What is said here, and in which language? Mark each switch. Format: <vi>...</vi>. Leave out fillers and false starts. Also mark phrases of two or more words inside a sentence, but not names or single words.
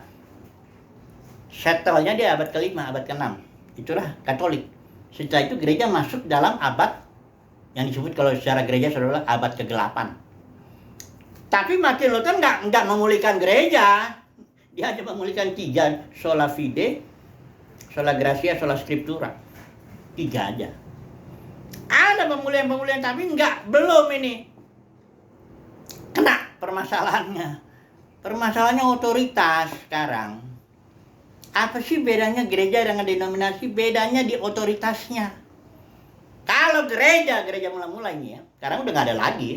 <id>Settlenya dia abad ke-5, abad ke-6. Itulah Katolik. Setelah itu gereja masuk dalam abad yang disebut kalau secara gereja saudara abad ke-8. Tapi Martin Luther enggak memulihkan gereja. Dia hanya memulihkan 3,</id> <la>sola fide, sola gratia, sola scriptura.</la> <id>3 aja. Ada pemulihan tapi belum ini. Kena permasalahannya. Permasalahannya otoritas sekarang. Apa sih bedanya gereja dengan denominasi? Bedanya di otoritasnya. Kalau gereja mula-mula ini ya, sekarang udah nggak ada lagi.</id>